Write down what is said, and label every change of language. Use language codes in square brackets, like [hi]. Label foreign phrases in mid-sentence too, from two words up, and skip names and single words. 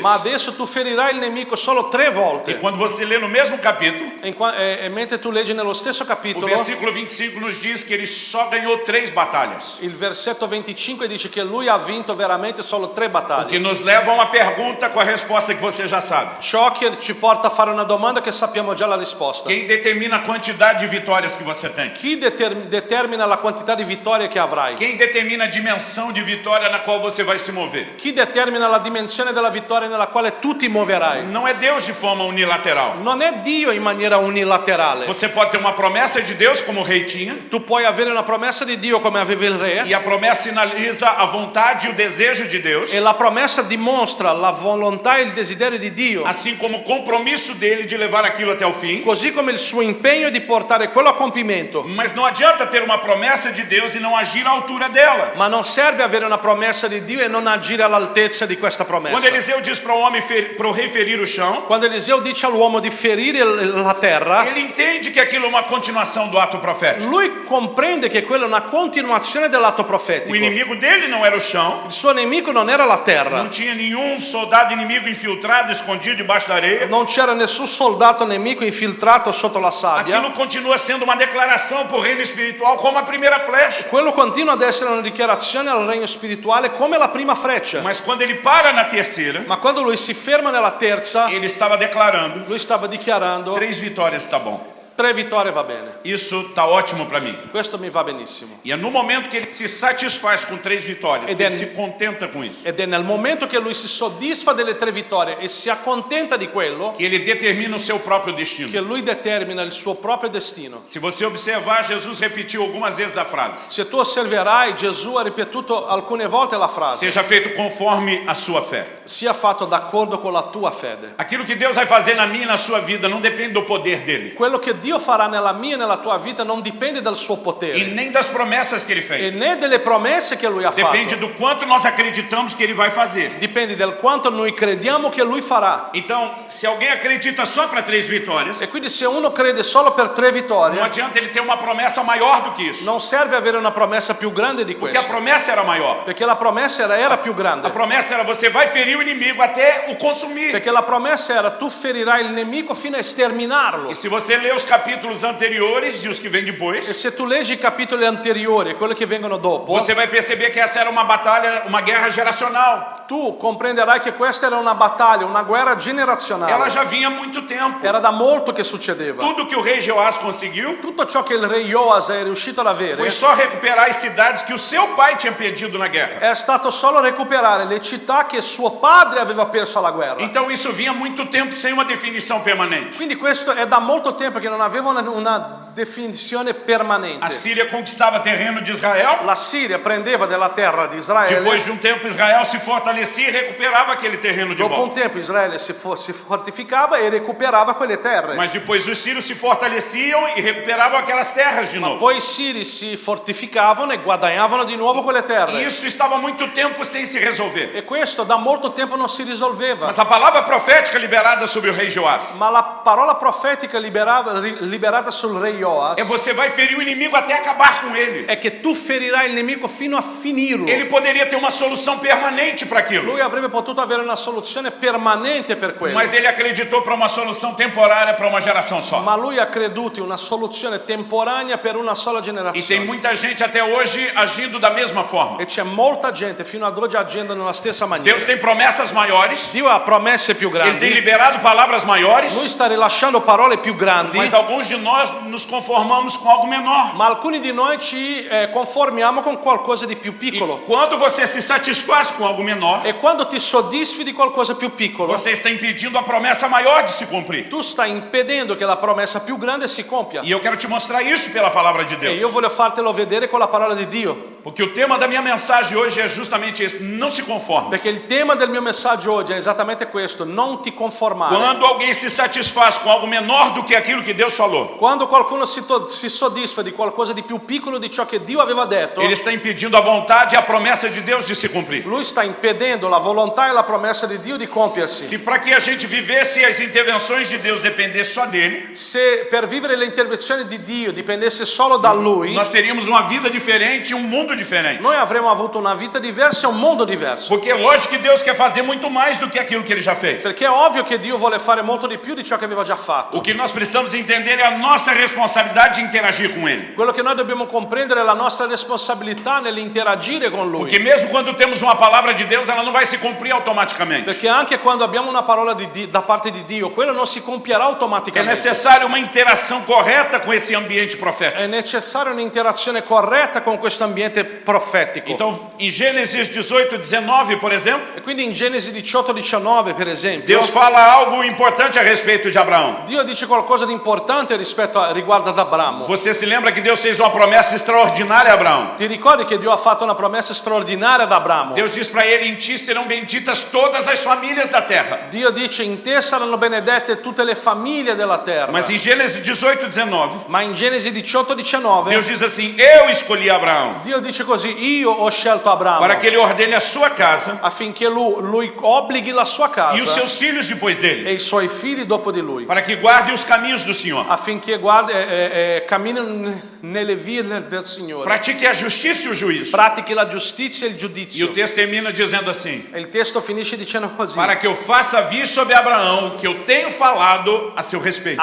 [it] ma adesso tu ferirai il nemico solo 3 [pt] E [it] volte. [pt] quando você lê no mesmo capítulo, [it] E mentre tu leggi nello stesso [pt] o [it] capitolo, [pt] versículo 25 nos diz que ele só ganhou 3 batalhas. [it] il versetto 25 dice che lui ha vinto veramente solo 3 battaglie. [pt] Que nos leva a uma pergunta com a resposta que você já sabe. [it] Ciò che ci porta a fare una domanda che sappiamo già la risposta. [pt] Quem determina a quantidade de vitórias que você tem? [it] Chi determina la quantità di vittorie che avrai? [pt] Quem determina a dimensão de vitória na qual você vai se mover? [it] Chi determina la dimensione della vittoria nella quale tu ti muoverai? [pt] Não é Deus de forma unilateral. [it] Non è Dio in maniera unilaterale. [pt] Você pode ter uma promessa de Deus, como o rei tinha, [it] Tu puoi avere una promessa di Dio come aveva il re, [pt] e a promessa sinaliza a vontade e o desejo de Deus, [it] e la promessa dimostra la volontà e il desiderio di Dio, [pt] assim como o compromisso dele de levar aquilo até o fim. [it] così come il suo impegno di portare quello a compimento. [pt] Mas não adianta ter uma promessa de Deus e não agir à altura dela. [it] Ma non serve avere una promessa di Dio e non agire all'altezza di questa [pt] Quando [it] promessa. [pt] Eliseu diz para o homem, para o rei ferir o chão, [it] Quando Eliseo dice all'uomo di ferire la terra, [pt] ele entende que aquilo é uma continuação do ato profético. [it] lui comprende che quella è una continuazione dell'atto [pt] O [it] profetico. [pt] inimigo dele não era o chão, [it] Il suo nemico non era la terra, [pt] não tinha nenhum soldado inimigo infiltrado, escondido debaixo da areia. [it] non c'era nessun soldato nemico infiltrato sotto la sabbia. [pt] Aquilo continua sendo uma declaração para o reino espiritual, como a primeira flecha. [it] Quello continua ad essere una dichiarazione al regno spirituale come la prima freccia. [pt] Mas quando ele para na terceira, [it] Ma quando lui si ferma nella terza, [pt] ele estava declarando: [it] lui stava dichiarando: [pt] 3 vitórias está bom. [it] 3 vittorie va bene. [pt] Isso está ótimo para mim. [it] Questo mi va benissimo. [pt] E é no momento que ele se satisfaz com 3 vitórias, que ele se contenta com isso, [it] Ed è nel momento che lui si soddisfa delle 3 vittorie e si accontenta di quello [pt] que ele determina o seu próprio destino. [it] che lui determina il suo proprio destino. [pt] Se você observar, Jesus repetiu algumas vezes a frase: [it] Se tu osserverai, Gesù ha ripetuto alcune volte la frase: [pt] seja feito conforme a sua fé. [it] sia fatto d'accordo con la tua fede. [pt] Aquilo que Deus vai fazer na minha e na sua vida não depende do poder dele [it] Quello che Dio farà nella mia e nella tua vita non dipende dal suo [pt] e [it] potere [pt] nem das promessas que ele [it] e [pt] fez. [it] né delle promesse che lui ha [pt] Depende [it] fatto. [pt] do quanto nós acreditamos que ele vai fazer. [it] Dipende del quanto noi crediamo che lui farà. [pt] Então, se alguém acredita só para 3 vitórias, [it] E quindi se uno crede solo per 3 [pt] não [it] vittorie, [pt] adianta ele ter uma promessa maior do que isso, [it] non serve avere una promessa più grande di [pt] porque a [it] questo, [pt] promessa era maior. [it] perché la promessa era più [pt] A [it] grande. [pt] promessa era: você vai ferir o inimigo até o consumir. [it] Perché la promessa era: tu ferirai il nemico fino a sterminarlo. [pt] E se você ler os capítulos anteriores e os que vêm [it] E [pt] depois, [it] se tu leggi i capitoli anteriori e quelli che vengono dopo, [pt] você vai perceber que essa era uma batalha, uma guerra geracional. [it] tu comprenderai che questa era una battaglia, una guerra [pt] Ela [it] generazionale. [pt] já vinha há muito tempo. [it] Era da molto che succedeva. [pt] Tudo que o rei Jeoás conseguiu [it] Tutto ciò che il re Joas è riuscito ad avere [pt] foi só recuperar as cidades que o seu pai tinha perdido na guerra. [it] è stato solo recuperare le città che suo padre aveva perso alla guerra. [pt] Então isso vinha há muito tempo sem uma definição permanente. [it] Quindi questo è da molto tempo che non aveva una definizione [pt] A [it] permanente. [pt] Síria conquistava terreno de Israel. [it] La Siria prendeva della terra di Israele. [pt] Depois de um tempo, Israel se fortalecia e recuperava aquele terreno de [it] Dopo un [pt] volta. [it] tempo Israele si fortificava e recuperava quelle terre. [pt] Mas depois os sírios se fortaleciam e recuperavam aquelas terras de novo. [it] Poi i siri si fortificavano e guadagnavano di nuovo quelle [pt] E [it] terre. [pt] isso estava há muito tempo sem se resolver. [it] E questo da molto tempo non si risolveva. [pt] Mas a palavra profética liberada sobre o rei Joás [it] Ma la parola profetica liberata sul re Joas [pt] é: você vai ferir o inimigo até acabar com ele. [it] è che tu ferirai il nemico fino a finirlo. [pt] Ele poderia ter uma solução permanente para aquilo, [it] Lui avrebbe potuto avere una soluzione permanente per quello. [pt] mas ele acreditou para uma solução temporária para uma geração só. [it] Ma lui ha creduto in una soluzione temporanea per una sola [pt] E tem [it] generazione. [pt] muita gente até hoje agindo da mesma forma. [it] E c'è molta gente fino ad oggi agendo nella stessa maniera. [pt] Deus tem promessas maiores, [it] Dio ha promesse più [pt] ele tem [it] grandi. [pt] liberado palavras maiores, [it] Lui sta rilasciando parole più grandi. [pt] mas alguns de nós nos conformamos com algo menor. [it] Ma alcuni di noi ci conformiamo con qualcosa di più piccolo. [pt] Quando você se satisfaz com algo menor, [it] E quando ti soddisfi di qualcosa più piccolo, [pt] você está impedindo a promessa maior de se cumprir. [it] tu stai impedendo che la promessa più grande si compia. [pt] E eu quero te mostrar isso pela palavra de [it] E [pt] Deus. [it] io voglio fartelo vedere con la parola di Dio. [pt] Porque o tema da minha mensagem hoje é justamente esse: não se conforme. [it] Perché il tema del mio messaggio oggi è esattamente questo: non ti conformare. [pt] Quando alguém se satisfaz com algo menor do que aquilo que Deus falou, [it] Quando qualcuno si soddisfa di qualcosa di più piccolo di ciò che Dio aveva detto, [pt] ele está impedindo a vontade e a promessa de Deus de se cumprir. [it] lui sta impedendo la volontà e la promessa di Dio di compiersi. [pt] Se para que a gente vivesse as intervenções de Deus dependesse só dele, [it] Se per vivere le intervenzioni di Dio dipendesse solo da lui, [pt] nós teríamos uma vida diferente e um mundo diferente. [it] noi avremmo avuto una vita diversa e un mondo diverso. [pt] Porque é lógico que Deus quer fazer muito mais do que aquilo que ele já fez. [it] Perché è ovvio che Dio vuole fare molto di più di ciò che aveva già fatto. [pt] O que nós precisamos entender é a nossa responsabilidade de interagir com ele. [it] Quello che noi dobbiamo comprendere è la nostra responsabilità nell'interagire con lui. [pt] Porque mesmo quando temos uma palavra de Deus, ela não vai se cumprir automaticamente. [it] Perché anche quando abbiamo una parola da parte di Dio, quello non si compierà [pt] É [it] automaticamente. [pt] necessário uma interação correta com esse ambiente profético. [it] È necessaria un'interazione corretta con questo ambiente profetico. [pt] Então, em Gênesis 18, 19, por exemplo, [it] E quindi in Genesi 18-19, per esempio, [pt] Deus fala algo importante a respeito de Abraão. [it] Dio dice qualcosa di importante riguardo ad Abramo. [pt] Você se lembra que Deus fez uma promessa extraordinária a Abraão? [it] Ti ricordi che Dio ha fatto una promessa straordinaria ad Abramo? [pt] Deus diz para ele: em ti serão benditas todas as famílias da terra. [it] Dio dice: in te saranno benedette tutte le famiglie della terra. [pt] Mas em Gênesis 18, 19, [it] Ma in Genesi 18-19 [pt] Deus diz assim: eu escolhi Abraão [it] Dio dice così: io ho scelto Abramo [pt] para que ele ordene a sua casa [it] affinché lui obblighi la sua [pt] e os [it] casa [pt] seus filhos depois dele, [it] e i suoi figli dopo di lui, [pt] para que guardem os caminhos do Senhor, [it] affinché camminino nelle vie del Signore, [pt] pratique a justiça e o juízo. [it] pratichi la giustizia e il [pt] E [it] giudizio. [pt] o texto termina dizendo assim: [it] E il testo finisce dicendo così: [pt] para que eu faça vir sobre Abraão o que eu tenho falado a seu respeito.